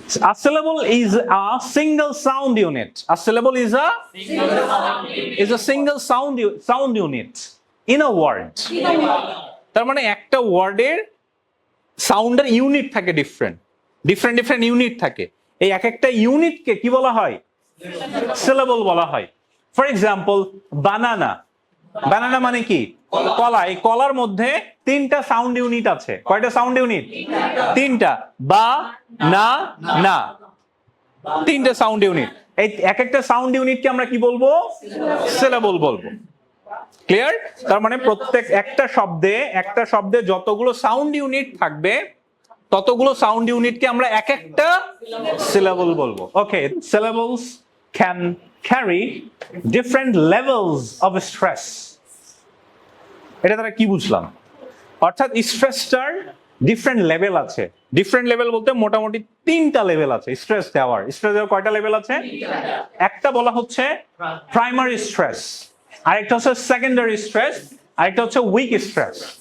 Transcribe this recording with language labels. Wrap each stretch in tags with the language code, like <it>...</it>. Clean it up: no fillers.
<en>A syllable is a single sound unit. A syllable is a single sound unit in a word.</en> <bn>তার মানে একটা ওয়ার্ডের সাউন্ডের unit থাকে, ডিফারেন্ট ইউনিট থাকে। এই একটা ইউনিটকে কি বলা হয়? সিলেবল বলা হয়। ফর এক্সাম্পল, বানানা মানে কি? কলা। এই কলার মধ্যে তিনটা সাউন্ড ইউনিট আছে। কয়টা সাউন্ড ইউনিট? তিনটা। বা, না, তিনটা সাউন্ড ইউনিট। এই একটা সাউন্ড ইউনিটকে আমরা কি বলবো? সিলেবল বলবো। ক্লিয়ার? তার মানে প্রত্যেক একটা শব্দে যতগুলো সাউন্ড ইউনিট থাকবে, ততগুলো সাউন্ড ইউনিটকে আমরা একটা সিলেবল বলবো।</bn> <en>Okay, syllables can carry different levels of stress.</en> <bn>এটা দ্বারা কি বুঝলাম? অর্থাৎ স্ট্রেসটার ডিফারেন্ট লেভেল আছে। ডিফারেন্ট লেভেল বলতে মোটামুটি তিনটা লেভেল আছে স্ট্রেস দেওয়ার। কয়টা লেভেল আছে? একটা বলা হচ্ছে প্রাইমারি স্ট্রেস, আরেকটা হচ্ছে সেকেন্ডারি স্ট্রেস, আরেকটা হচ্ছে উইক স্ট্রেস।</bn>